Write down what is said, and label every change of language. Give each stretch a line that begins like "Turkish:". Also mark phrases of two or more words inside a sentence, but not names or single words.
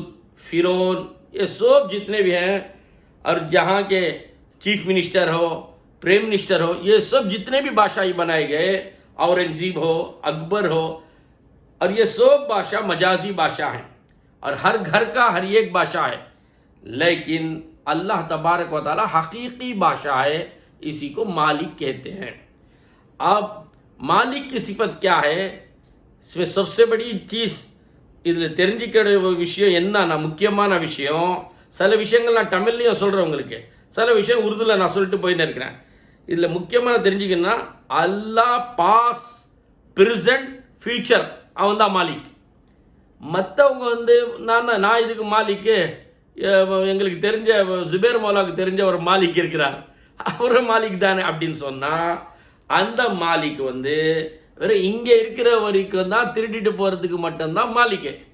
Urdu: فرعون، یہ سب جتنے بھی ہیں، اور جہاں کے چیف منسٹر ہو، پرائم منسٹر ہو، یہ سب جتنے بھی بادشاہی بنائے گئے، اورنگزیب ہو، اکبر ہو، اور یہ سب بادشاہ مجازی بادشاہ ہیں، اور ہر گھر کا ہر ایک بادشاہ ہے، لیکن اللہ تبارک و تعالی حقیقی بادشاہ ہے، اسی کو مالک کہتے ہیں۔ اب مالک کی صفت کیا ہے؟ اس میں سب سے بڑی چیز
Tamil: இதில் தெரிஞ்சிக்கிற விஷயம் என்னன்னா, முக்கியமான விஷயம், சில விஷயங்கள் நான் தமிழ்லையும் சொல்கிறேன் உங்களுக்கு, சில விஷயம் உருதுல நான் சொல்லிட்டு போயின்னு இருக்கிறேன்। இதில் முக்கியமான தெரிஞ்சுக்கணும்னா அல்லாஹ்
English: past, present, future,
Tamil: அவன் தான் மாலிக்। மற்றவங்க வந்து நான் இதுக்கு மாலிக்கு, எங்களுக்கு தெரிஞ்ச ஜுபேர் மௌலாவுக்கு தெரிஞ்ச ஒரு மாலிக் இருக்கிறார், அவர் மாலிக் தானே அப்படின்னு சொன்னால் அந்த மாலிக் வந்து வெறும் இங்கே இருக்கிற வரைக்கும் தான் திருடிட்டு போகிறதுக்கு மட்டும்தான் மாலிக்கு।